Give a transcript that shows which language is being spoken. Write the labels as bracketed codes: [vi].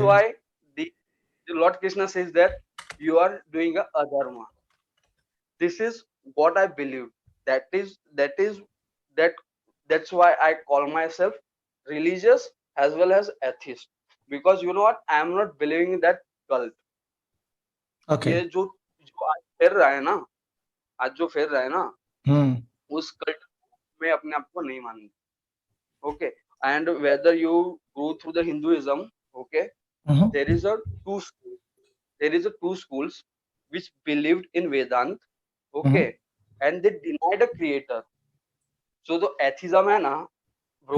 [en] why the Lord Krishna says that you are doing a adharma. This is what I believe. That is that's why I call myself religious as well as atheist. Because you know what? I am not believing in that cult. [hi] ये [en] Okay. [hi] जो आज फिर रहा है ना, आज जो फिर रहा है ना, Hmm. उस cult मैं अपने आप को नहीं मानता. [en] Okay, and whether you go through the Hinduism, okay, Mhm. there is a two schools. There is a two schools which believed in Vedant, okay, and they denied a creator. So the atheism [hi] है ना [en] bro,